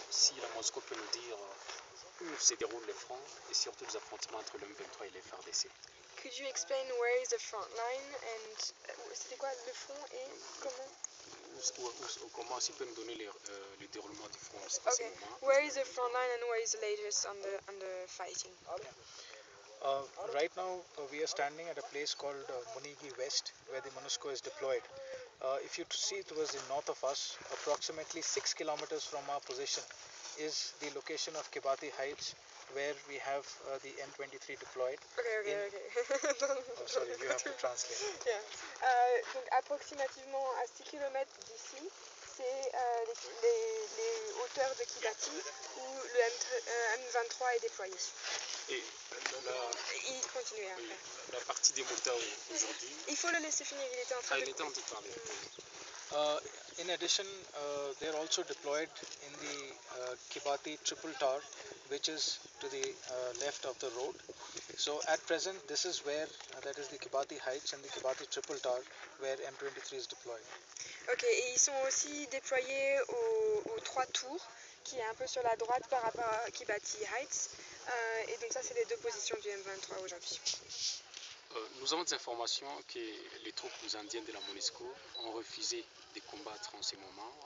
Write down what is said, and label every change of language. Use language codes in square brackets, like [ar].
[fr] Si la MONUSCO peut nous dire où se déroulent les fronts et surtout les affrontements entre le M23 et les FARDC. [en] Could you explain where is the front line and [fr] c'était quoi le front et comment? Comment aussi peut nous donner le déroulement du front à ce [en] Okay, [fr] moment? [en] where is the front line and where is the latest on the fighting? Right now, we are standing at a place called Munigi West, where the MONUSCO is deployed. If you see towards the north of us, approximately 6 kilometers from our position is the location of Kibati Heights, where we have the M23 deployed. Okay. Oh, sorry, you have to translate. Yeah. [fr] Donc approximativement à 6 km d'ici, c'est les hauteurs de Kibati où le M23 est déployé. Et Il continue après. la partie des motards aujourd'hui. Il faut le laisser finir, il était en train il était en train de parler. [en] In addition, they are also deployed in the Kibati Triple Tower, which is to the left of the road. So at present, this is where, that is the Kibati Heights and the Kibati Triple Tower, where M23 is deployed. [fr] Ok, et ils sont aussi déployés aux 3 tours, qui est un peu sur la droite par rapport à Kibati Heights. Et donc ça, c'est les 2 positions du M23 aujourd'hui. Nous avons des informations que les troupes indiennes de la MONUSCO ont refusé de combattre en ce moment.